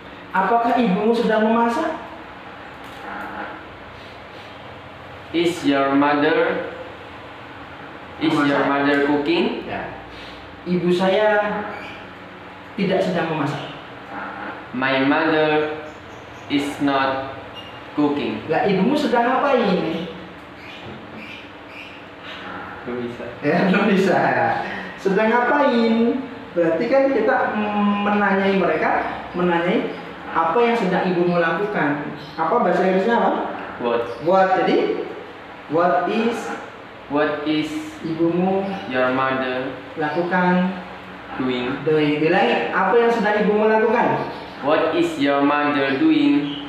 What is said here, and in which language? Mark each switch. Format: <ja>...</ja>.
<id>Apakah ibumu sedang memasak?</id> <en>Is your mother cooking?</en> <id>Ya. Ibu saya tidak sedang memasak.</id> <en>My mother is not cooking.</en> <id>Lah, ibumu sedang ngapain? Belum bisa. Ya, belum bisa. Sedang ngapain? Berarti kan kita menanyai mereka, menanyai apa yang sedang ibumu lakukan. Apa bahasa Inggrisnya apa?</id> <en>What.</en> <id>Jadi</id> <en>what is</en> <id>ibumu</id> <en>your mother</en> <id>lakukan?</id> <en>doing?</en> <id>Bilang apa yang sedang ibumu lakukan?</id> <en>What is your mother doing?</en>